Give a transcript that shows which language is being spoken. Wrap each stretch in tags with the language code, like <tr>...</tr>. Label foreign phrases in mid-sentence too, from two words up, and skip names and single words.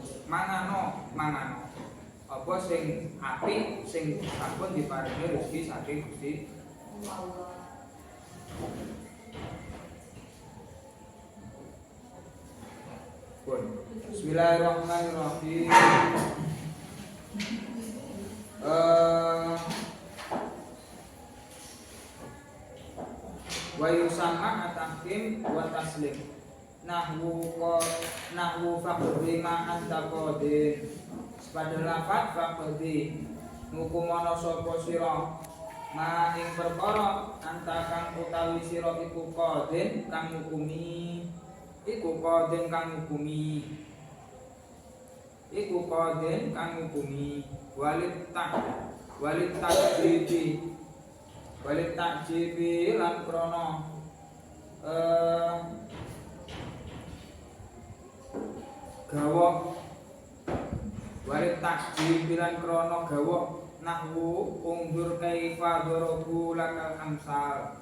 <jv>Mangano. Apa sing apik sing sampun diparingi rezeki saking Gusti Allah.</jv> <ar>بسم الله الرحمن الرحيم. ويسمى التحكيم والتسليم. نحو فاقض ما أنت قاض.</ar> <jv>Sepada lafaz faqdi ngukumono sapa sira ma ing perkara anta kang utawi sira iku qadir kang ngukumi. Iku qadir kang ngukumi</jv> <ar>وللتعجيب</ar> <jv>lan krana gawa</jv> <ar>وللتعجيب</ar> <jv>lan krana gawa</jv> <ar>نحو انظر كيف ضربوا لك الأمثال.</ar>